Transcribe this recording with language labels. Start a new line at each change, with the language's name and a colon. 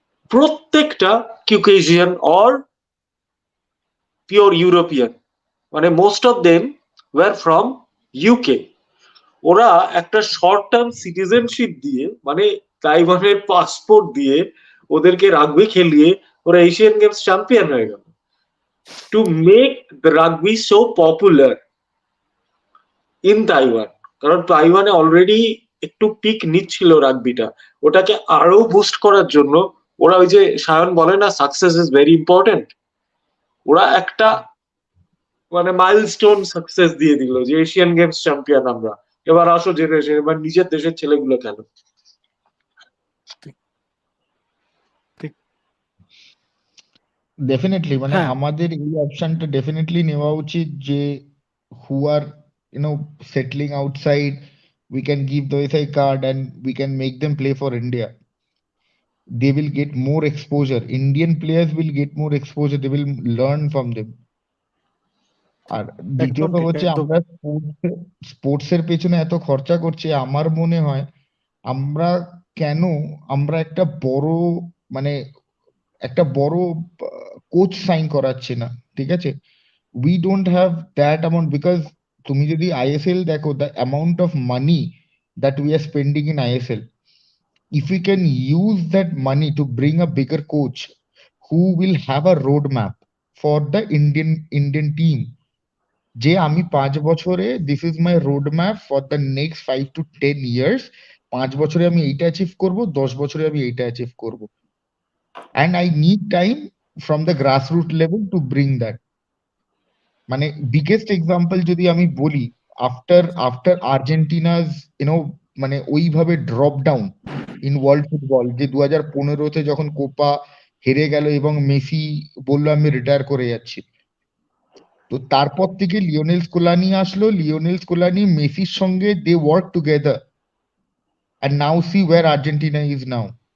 English: প্রত্যেকটা Caucasian or pure European, মানে most of them were from UK.
Bangla: ওরা একটা শর্ট টার্ম সিটিজেনশিপ দিয়ে, মানে তাইওয়ানের পাসপোর্ট দিয়ে ওদেরকে রাগবি খেলিয়ে ওরা এশিয়ান গেমস চ্যাম্পিয়ন হয়ে গেল।
English: to make the rugby so popular in Taiwan.
Bangla: কারণ তাইওয়ানে অলরেডি একটু পিক নিচ্ছিল রাগবিটা, ওটাকে আরো বুস্ট করার জন্য ওরা ওই যে সায়ন বলে না সাকসেস ইজ ভেরি ইম্পর্টেন্ট, ওরা একটা মানে মাইলস্টোন সাকসেস দিয়ে দিল যে এশিয়ান গেমস চ্যাম্পিয়ন আমরা, এবার আসো জেনারেশন, এবার নিজের দেশের ছেলেগুলো খেলো। ডেফিনেটলি মানে হ্যাঁ আমাদের এই অপশনটা
English: definitely
Bangla: নেওয়া উচিত যে
English: Who are settling outside, we can give the SI card and we can make them play for India. They will get more exposure. Indian players will get more exposure. They will learn from them.
Bangla: আর একদম দ্বিতীয়ত ঠিক, হচ্ছে একদম আমরা sports এর পেছনে এত খরচা করছি, আমার মনে হয় আমরা কেন আমরা মানে একটা বড় কোচ সাইন করাচ্ছি না, ঠিক আছে?
English: We don't have that amount because
Bangla: তুমি যদি ISL দেখো,
English: the amount of money that we are spending in ISL, if we can use that money to bring a bigger coach who will have a roadmap for the Indian team, যে আমি
Bangla: 5 বছরে this is my roadmap for the next 5 to 10 years, 5 বছরে আমি এইটা achieve করব,
English: 10 বছরে আমি এইটা অ্যাচিভ করব, and I need time from the grassroots level to bring that.
Bangla: মানে বিগেস্ট এক্সাম্পল যদি আমি বলি, আফটার আর্জেন্টিনাস মানে ওইভাবে drop down in world football, যে 2015-তে যখন কোপা হেরে গেল এবং মেসি বললো আমি রিটায়ার করে যাচ্ছি, তো তারপর থেকে লিওনেল স্কোলানি আসলো, লিওনেল স্কোলানি মেসির সঙ্গে they work together,
English: and now see where Argentina is now.